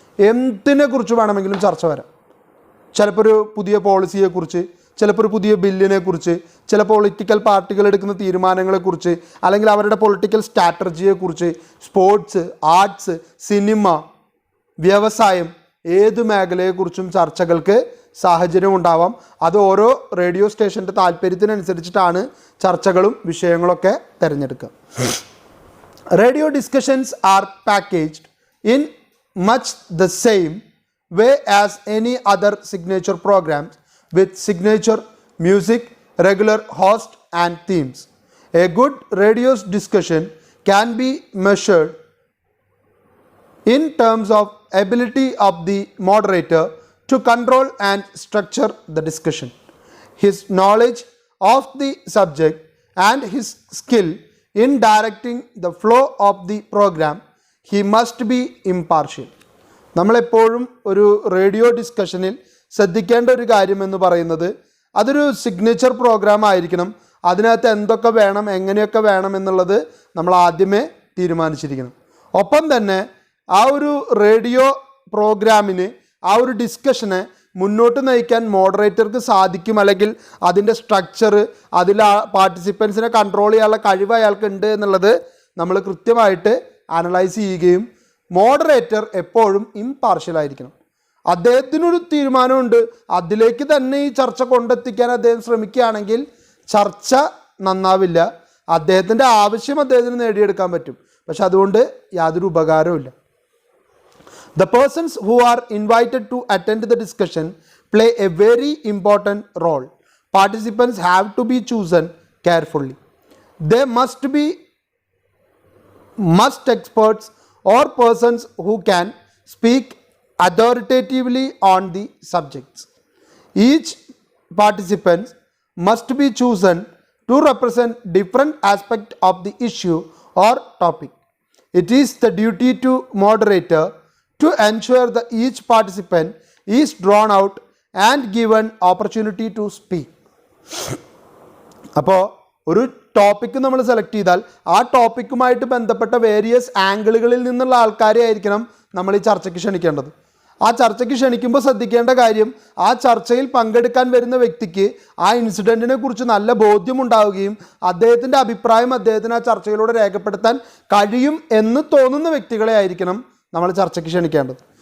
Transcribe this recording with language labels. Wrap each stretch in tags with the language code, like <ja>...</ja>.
<ml>എന്തിനെ കുറിച്ച് വേണമെങ്കിലും ചർച്ച വരാം. ചിലപ്പോൾ ഒരു പുതിയ പോളിസിയെക്കുറിച്ച്, ചിലപ്പോൾ ഒരു പുതിയ ബില്ലിനെ കുറിച്ച്, ചില പൊളിറ്റിക്കൽ പാർട്ടികൾ എടുക്കുന്ന തീരുമാനങ്ങളെക്കുറിച്ച്, അല്ലെങ്കിൽ അവരുടെ പൊളിറ്റിക്കൽ സ്ട്രാറ്റജിയെക്കുറിച്ച്, സ്പോർട്സ്, ആർട്സ്, സിനിമ, വ്യവസായം, ഏത് മേഖലയെക്കുറിച്ചും ചർച്ചകൾക്ക് സാഹചര്യം ഉണ്ടാവാം. അത് ഓരോ റേഡിയോ സ്റ്റേഷൻ്റെ താല്പര്യത്തിനനുസരിച്ചിട്ടാണ് ചർച്ചകളും വിഷയങ്ങളൊക്കെ തിരഞ്ഞെടുക്കുക.</ml> <en>Radio discussions are packaged in much the same way as any other signature programs with signature music, regular host and themes. A good radio discussion can be measured in terms of ability of the moderator to control and structure the discussion, his knowledge of the subject and his skill in directing the flow of the program. He must be impartial.</en> <ml>നമ്മളെപ്പോഴും ഒരു radio ഡിസ്കഷനിൽ ശ്രദ്ധിക്കേണ്ട ഒരു കാര്യമെന്ന് പറയുന്നത് അതൊരു signature programme ആയിരിക്കണം. അതിനകത്ത് എന്തൊക്കെ വേണം, എങ്ങനെയൊക്കെ വേണം എന്നുള്ളത് നമ്മൾ ആദ്യമേ തീരുമാനിച്ചിരിക്കണം. ഒപ്പം തന്നെ ആ ഒരു റേഡിയോ പ്രോഗ്രാമിന്, ആ ഒരു ഡിസ്കഷനെ മുന്നോട്ട് നയിക്കാൻ മോഡറേറ്റർക്ക് സാധിക്കും, അല്ലെങ്കിൽ അതിൻ്റെ സ്ട്രക്ചർ, അതിൽ പാർട്ടിസിപ്പൻസിനെ കൺട്രോൾ ചെയ്യാനുള്ള കഴിവ് അയാൾക്ക് ഉണ്ട് എന്നുള്ളത് നമ്മൾ കൃത്യമായിട്ട് അനലൈസ് ചെയ്യുകയും മോഡറേറ്റർ എപ്പോഴും ഇംപാർഷ്യൽ ആയിരിക്കണം. അദ്ദേഹത്തിനൊരു തീരുമാനമുണ്ട്, അതിലേക്ക് തന്നെ ഈ ചർച്ച കൊണ്ടെത്തിക്കാൻ അദ്ദേഹം ശ്രമിക്കുകയാണെങ്കിൽ ചർച്ച നന്നാവില്ല. അദ്ദേഹത്തിൻ്റെ ആവശ്യം അദ്ദേഹത്തിന് നേടിയെടുക്കാൻ പറ്റും, പക്ഷെ അതുകൊണ്ട് യാതൊരു ഉപകാരവുമില്ല.</ml> <en>The persons who are invited to attend the discussion play a very important role. Participants have to be chosen carefully. They must be experts or persons who can speak authoritatively on the subjects. Each participant must be chosen to represent different aspect of the issue or topic. It is the duty to moderator to ensure that each participant is drawn out and given opportunity to speak.</en> <ml>അപ്പോൾ ഒരു topic നമ്മൾ select ചെയ്താൽ ആ ടോപ്പിക്കുമായിട്ട് ബന്ധപ്പെട്ട various ആംഗിളുകളിൽ നിന്നുള്ള ആൾക്കാരെ ആയിരിക്കണം നമ്മൾ ഈ ചർച്ചയ്ക്ക് ക്ഷണിക്കേണ്ടത്. ആ ചർച്ചയ്ക്ക് ക്ഷണിക്കുമ്പോൾ ശ്രദ്ധിക്കേണ്ട കാര്യം, ആ ചർച്ചയിൽ പങ്കെടുക്കാൻ വരുന്ന വ്യക്തിക്ക് ആ ഇൻസിഡൻറ്റിനെ കുറിച്ച് നല്ല ബോധ്യമുണ്ടാവുകയും അദ്ദേഹത്തിൻ്റെ അഭിപ്രായം അദ്ദേഹത്തിന് ആ ചർച്ചയിലൂടെ രേഖപ്പെടുത്താൻ കഴിയും എന്ന് തോന്നുന്ന വ്യക്തികളെ ആയിരിക്കണം നമ്മൾ ചർച്ചയ്ക്ക് ക്ഷണിക്കേണ്ടത്.</ml>